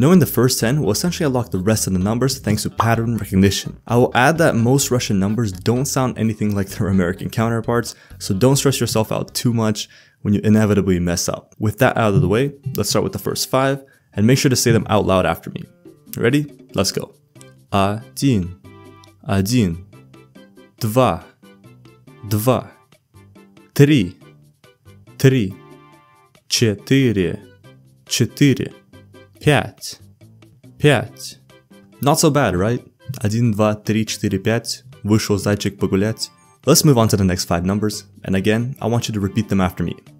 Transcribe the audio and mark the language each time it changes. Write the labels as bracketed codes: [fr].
[en] Knowing the first 10 will essentially unlock the rest of the numbers thanks to pattern recognition. I will add that most Russian numbers don't sound anything like their American counterparts, so don't stress yourself out too much when you inevitably mess up. With that out of the way, let's start with the first 5 and make sure to say them out loud after me. Ready? Let's go. [ru] Один, один, два, два, три, три, четыре, четыре, пять, пять. [en] Not so bad, right? 1, 2, 3, 4, 5. [ru] Вышел зайчик погулять. [en] Let's move on to the next 5 numbers, and again, I want you to repeat them after me.